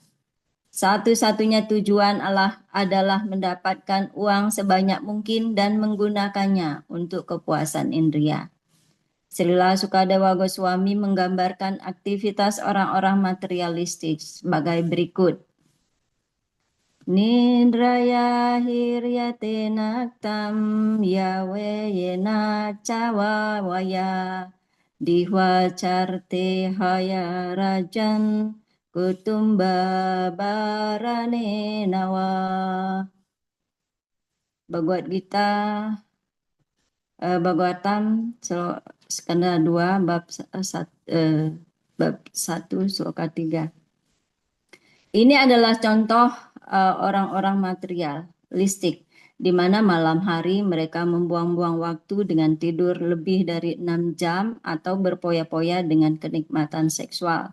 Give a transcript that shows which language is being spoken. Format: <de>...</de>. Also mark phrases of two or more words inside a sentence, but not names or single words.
<id>Satu-satunya tujuan Allah adalah mendapatkan uang sebanyak mungkin dan menggunakannya untuk kepuasan indria. Srila Sukadewa Goswami menggambarkan aktivitas orang-orang materialistik sebagai berikut.</id> <sa>Nindraya hiryate naktam yawe yena cawa waya dihwa carte haya rajan kutumba barane nawa.</sa> <id>Bhagavad Gita Bhagavatam skanda 2 bab 1 sloka 3. Ini adalah contoh orang-orang materialistik di mana malam hari mereka membuang-buang waktu dengan tidur lebih dari 6 jam atau berpoya-poya dengan kenikmatan seksual.</id>